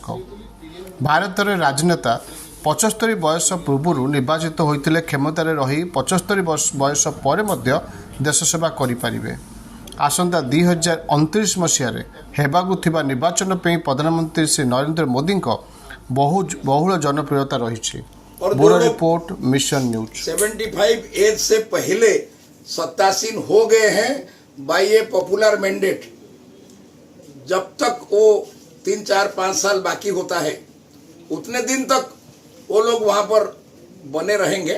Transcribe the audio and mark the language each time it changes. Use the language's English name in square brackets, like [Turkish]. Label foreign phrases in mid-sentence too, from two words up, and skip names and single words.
[Odia] ଭାରତରେ ରାଜନେତା 75 ବୟସ ପୂର୍ବରୁ ନିର୍ବାଚିତ ହୋଇଥିଲେ କ୍ଷମତାରେ ରହି 75 ବୟସ ପରେ ମଧ୍ୟ ଦେଶ ସେବା କରିପାରିବେ। ଆସନ୍ତା 2029 ମସିହାରେ ହେବାକୁ ଥିବା ନିର୍ବାଚନ ପାଇଁ ପ୍ରଧାନମନ୍ତ୍ରୀ ଶ୍ରୀ ନରେନ୍ଦ୍ର ମୋଦିଙ୍କ ବହୁଳ ଜନପ୍ରିୟତା ରହିଛି। [Hindi] ब्यूरो रिपोर्ट मिशन न्यूज। 75 एज से पहले सत्तासीन हो गए हैं [English] by a popular mandate. [Hindi] जब तक वो 3, 4, 5 साल बाकी होता है उतने दिन तक वो लोग वहां पर बने रहेंगे।